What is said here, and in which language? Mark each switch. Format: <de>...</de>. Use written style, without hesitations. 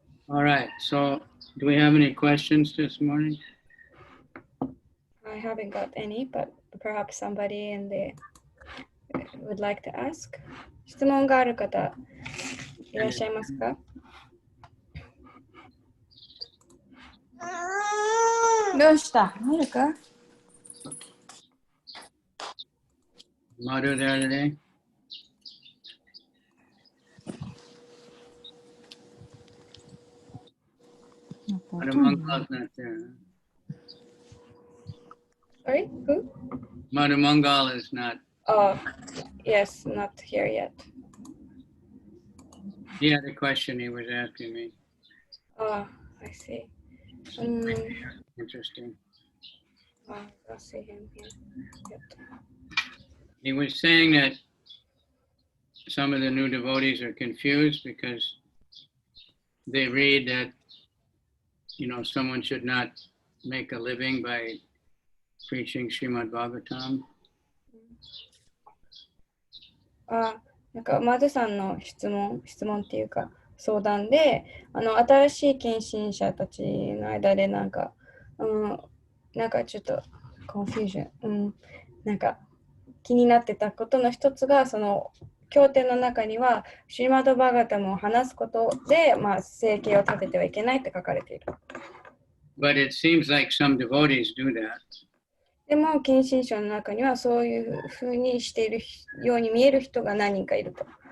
<en>All right, so do we have any questions this morning? I haven't got any, but perhaps somebody in the would like to ask.</en> <ja>質問がある方いらっしゃいますか？どうした？あるか？</ja> <en>Madhu there today? Madhu Mangal's not there. Sorry, who? Madhu Mangal is not. Oh, yes, not here yet. He had a question he was asking me. Oh, I see. Interesting. Oh, I'll see him here. Yet. He was saying that some of the new devotees are confused because they read that, you know, someone should not make a living by preaching Srimad Bhagavatam.</en> <ja>なんかマドさんの質問っていうか相談で、新しい献身者たちの間でなんかちょっとコンフュージョン、なんか気になってたことの一つが、その経典の中にはシリマド・バーガタムを話すことで、生計を立ててはいけないって書かれている。</ja> <en>But it seems like some devotees do that.</en> <ja>でも献身者の中にはそういうふうにしているように見える人が何人かいると。</ja>